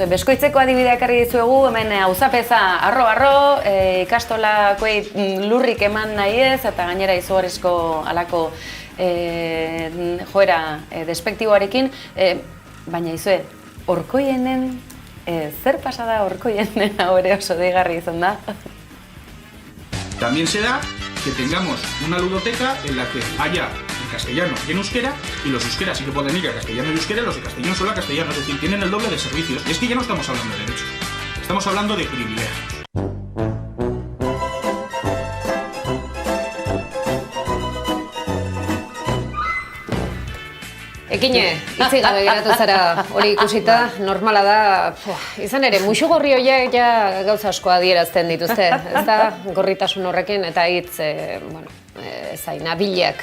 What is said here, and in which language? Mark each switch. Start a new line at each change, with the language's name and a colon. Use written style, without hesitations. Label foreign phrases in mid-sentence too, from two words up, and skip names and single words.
Basque: Beskoitzeko adibideak argi dizuegu, hemen auzapeza arro-arro, ikastolakoei lurrik eman nahi ez, eta gainera izugarrizko alako joera despektiboarekin, baina izue, Orkoienen, zer pasada Orkoienen hori oso deigarri izan da?
Spanish: También se da que tengamos una ludoteca en la que haya en castellano y en euskera, y los euskeras sí que pueden ir a castellano y euskera, los de castellano solo a castellano, es decir, tienen el doble de servicios. Y es que ya no estamos hablando de derechos, estamos hablando de privilegios.
Basque: Ekine, itzi gabe geratu zara hori ikusita, normala da, izan ere, musu gorri horiek ja gauza asko adierazten dituzte, ez da, gorritasun horrekin eta hitz, zain, abilak.